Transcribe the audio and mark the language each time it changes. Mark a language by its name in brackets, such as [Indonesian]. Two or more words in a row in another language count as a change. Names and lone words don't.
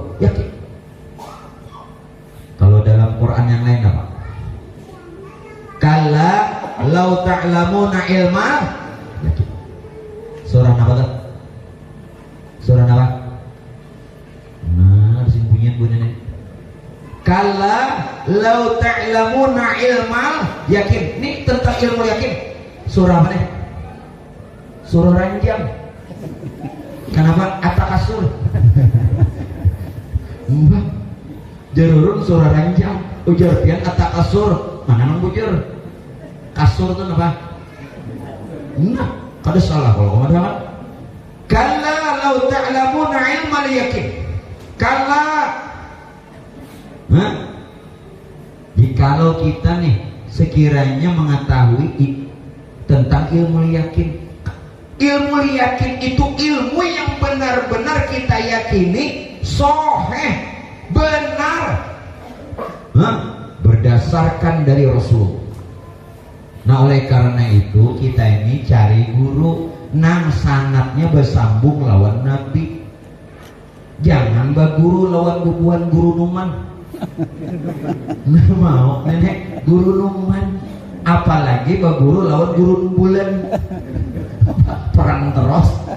[Banjar] Yakin. Kalau dalam Quran yang lain apa? [Arabic] كلا لو تعلمون علما. [Banjar] Yakin. Surah apa tuh? Surah apa? Nah, harus bunyian bunyian. [Arabic] كلا لو تعلمون علما. [Banjar] Yakin. Ini tentang ilmu yakin. Surah apa nih? Surah Ranjang. Kenapa? At-Takasur. Mbak, jarurun surah Ranjang. Ujar pian At-Takasur. Mana nang bujur? Kasur itu apa? Nah, kada salah kalau kamu dengar. [Arabic] كلا لو تعلمون علم اليقين. [Banjar] Kalla. Hah? Jikalau kita nih sekiranya mengetahui tentang ilmu yakin. Ilmu yakin itu ilmu yang benar-benar kita yakini sahih, benar, berdasarkan dari Rasul. Nah, oleh karena itu kita ini cari guru nang sanatnya bersambung lawan Nabi. Jangan baguru lawan bubuan guru Numan. Nggak mau nenek guru Numan, apalagi baguru lawan guru Bulan. Perang terus.